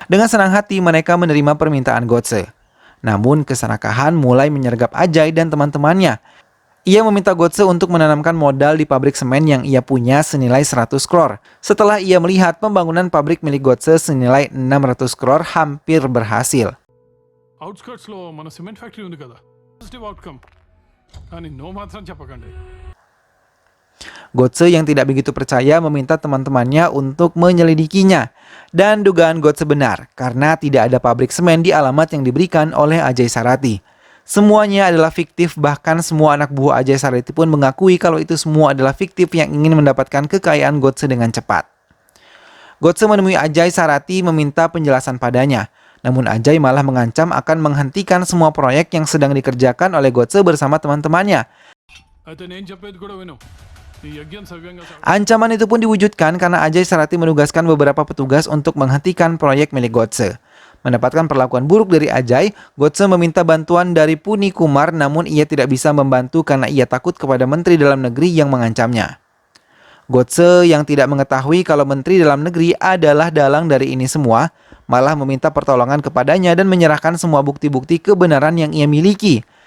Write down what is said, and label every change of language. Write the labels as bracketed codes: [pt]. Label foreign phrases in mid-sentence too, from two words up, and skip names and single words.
[id] Dengan senang hati mereka menerima permintaan Godse. Namun keserakahan mulai menyergap Ajay dan teman-temannya. Ia meminta Godse untuk menanamkan modal di pabrik semen yang ia punya senilai 100 crore. Setelah ia melihat pembangunan pabrik milik Godse senilai 600 crore hampir berhasil. [te] అవుట్స్కర్ట్స్ లో మన [en] cement factory [te] ఉంది కదా [en] positive outcome [te] కానీ నో మాత్రం చెప్పకండి. [id] Godse yang tidak begitu percaya meminta teman-temannya untuk menyelidikinya. Dan dugaan Godse benar, karena tidak ada pabrik semen di alamat yang diberikan oleh Ajay Sarati. Semuanya adalah fiktif, bahkan semua anak buah Ajay Sarati pun mengakui kalau itu semua adalah fiktif yang ingin mendapatkan kekayaan Godse dengan cepat. Godse menemui Ajay Sarati meminta penjelasan padanya. Namun Ajay malah mengancam akan menghentikan semua proyek yang sedang dikerjakan oleh Godse bersama teman-temannya. [te] అయితే నేను చెప్పేది కూడా విను. ఈ యజ్ఞం సవ్యంగా [id] Ancaman itu pun diwujudkan karena Ajay Sarati menugaskan beberapa petugas untuk menghentikan proyek milik Godse. Mendapatkan perlakuan buruk dari Ajay, Godse meminta bantuan dari Puni Kumar namun ia tidak bisa membantu karena ia takut kepada Menteri Dalam Negeri yang mengancamnya. Godse yang tidak mengetahui kalau Menteri Dalam Negeri adalah dalang dari ini semua, malah meminta pertolongan kepadanya dan menyerahkan semua bukti-bukti kebenaran yang ia miliki.